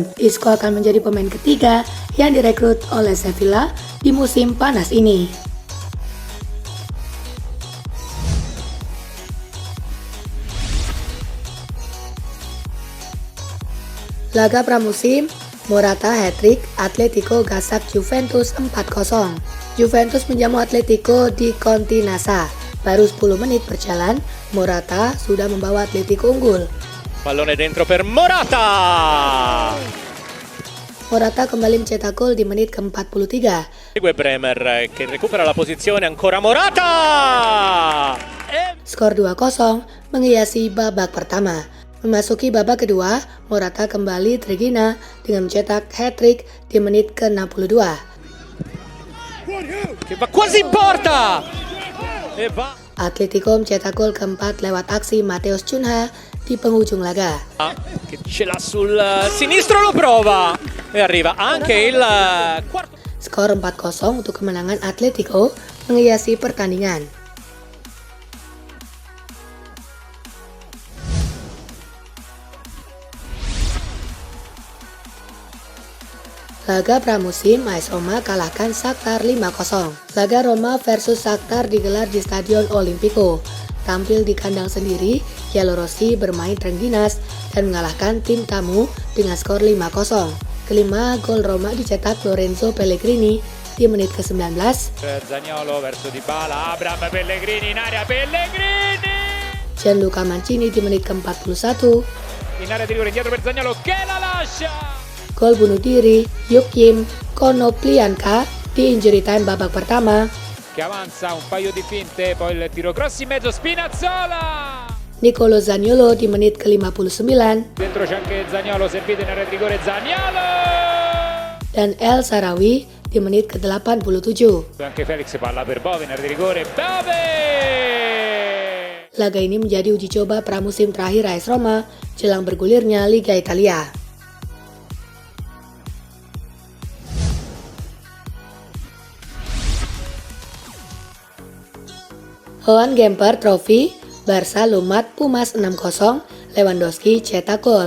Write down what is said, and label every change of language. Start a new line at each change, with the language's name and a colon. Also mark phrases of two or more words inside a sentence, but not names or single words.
Indonesian: Isco akan menjadi pemain ketiga yang direkrut oleh Sevilla di musim panas ini. Laga pramusim, Morata hat-trick, Atletico gasak Juventus 4-0. Juventus menjamu Atletico di Continassa. Baru 10 menit berjalan, Morata sudah membawa Atletico unggul.
Italian: Pallone dentro per Morata!
Indonesian: Morata kembali mencetak gol di menit ke-43.
Italian: Segue Bremer che recupera la posizione, ancora Morata!
Indonesian: Skor 2-0 menghiasi babak pertama. Memasuki babak kedua, Morata kembali tergina dengan mencetak hat-trick di menit ke-62.
Italian: Che va quasi in porta! E va...
Indonesian: Atletico mencetak gol keempat lewat aksi Matheus Cunha di penghujung laga.
Italian: Che ce l'ha sul sinistro, lo prova! E arriva anche il quarto...
Indonesian: Skor 4-0 untuk kemenangan Atletico menghiasi pertandingan. Laga pramusim, AS Roma kalahkan Shakhtar 5-0. Laga Roma versus Shakhtar digelar di Stadion Olimpico. Tampil di kandang sendiri, Giallorossi bermain rengginas dan mengalahkan tim tamu dengan skor 5-0. Kelima gol Roma dicetak Lorenzo Pellegrini di menit ke-19.
Italian: Zaniolo verso Dybala, Abraham Pellegrini in area, Pellegrini!
Indonesian: Gianluca Mancini di menit ke-41.
Italian: In area di rigore, indietro per Zaniolo che la lascia!
Indonesian: Gol bunuh diri Yukim Konoplyanka di
English: injury time
Indonesian: babak pertama.
Italian: Che avanza un paio di finte, poi il tiro cross in mezzo, Spinazzola!
Indonesian: Nicolo Zaniolo di menit ke-59.
Italian: Dentro c'è anche Zaniolo, servito in area di rigore, Zaniolo!
Indonesian: Dan El Shaarawy di menit ke-87.
Italian: Anche Felix, palla per Bove in area di rigore, Bove!
Indonesian: Laga ini menjadi uji coba pramusim terakhir AS Roma jelang bergulirnya Liga Italia. Johan Gamper Trophy, Barca lumat Pumas 6-0, Lewandowski cetak gol.